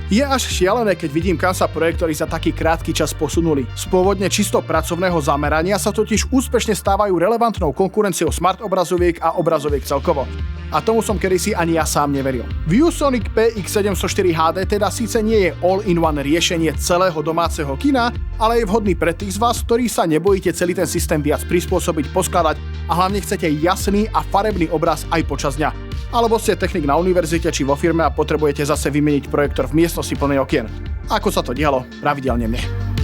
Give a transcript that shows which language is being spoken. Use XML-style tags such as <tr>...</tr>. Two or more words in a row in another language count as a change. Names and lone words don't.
<sk>Je až šialené, keď vidím, kam sa projektory za taký krátky čas posunuli. Z pôvodne čisto pracovného zamerania sa totiž úspešne stávajú relevantnou konkurenciou smart obrazoviek a obrazoviek celkovo. A tomu som kedysi ani ja sám neveril. ViewSonic PX704 HD teda síce nie je all-in-one riešenie celého domáceho kina, ale je vhodný pre tých z vás, ktorí sa nebojíte celý ten systém viac prispôsobiť, poskladať a hlavne chcete jasný a farebný obraz aj počas dňa. Alebo ste technik na univerzite či vo firme a potrebujete zase vymeniť projektor v miestnosti plnej okien. Ako sa to dialo pravidelne mne.</sk>